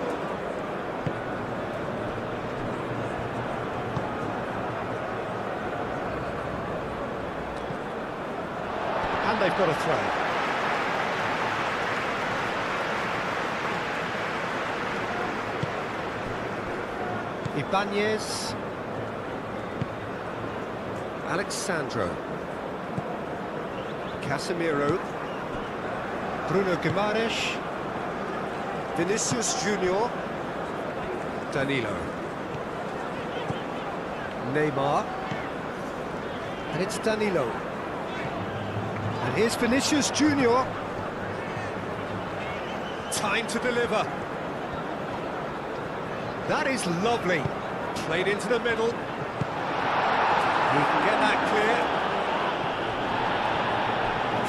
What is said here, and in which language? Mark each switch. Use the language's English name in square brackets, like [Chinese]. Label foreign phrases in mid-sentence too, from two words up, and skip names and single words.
[English] And they've got a throw. Ibanez. Alexandro. Casemiro. Bruno Guimaraes. Vinicius Junior. Danilo. Neymar. And it's Danilo. And here's Vinicius Junior. Time to deliver. That is lovely. Played into the middle. He can get that clear.